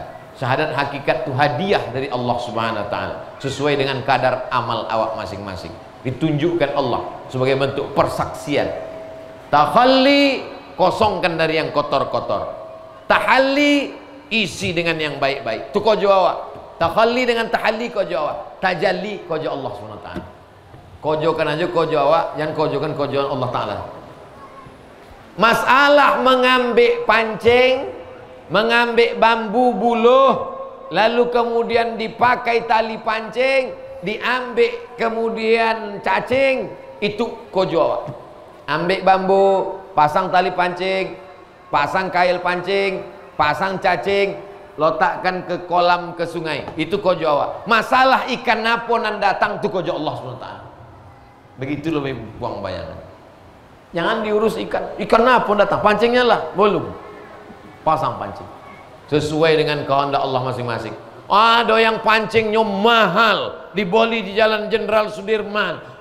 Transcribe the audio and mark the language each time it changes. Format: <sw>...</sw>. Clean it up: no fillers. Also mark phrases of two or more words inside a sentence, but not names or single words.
<id>Syahadat hakikat itu hadiah dari Allah Subhanahu wa taala sesuai dengan kadar amal awak masing-masing, ditunjukkan Allah sebagai bentuk persaksian. Takhalli, kosongkan dari yang kotor-kotor. Tahalli, isi dengan yang baik-baik.</id> <min>Itu kojo awak. Takhalli dengan tahalli kojo awak. Tajalli kojo Allah SWT. Kojokan aja kojo awak, jangan kojokan kojo Allah Ta'ala.</min> <id>Masalah mengambil pancing, mengambil bambu buluh, lalu kemudian dipakai tali pancing, diambil kemudian cacing,</id> <min>itu kojo awak.</min> <id>Ambil bambu, pasang tali pancing, pasang kail pancing, pasang cacing, letakkan ke kolam, ke sungai.</id> <min>Itu kojo awak. Masalah ikan apa nan datang itu kojo Allah SWT.</min> <id>Begitu lebih buang bayangan. Jangan diurus ikan. Ikan apa datang? Pancingnya lah, belum. Pasang pancing. Sesuai dengan kehendak Allah masing-masing. Ada yang pancingnya mahal, dibeli di Jalan Jenderal Sudirman.</id>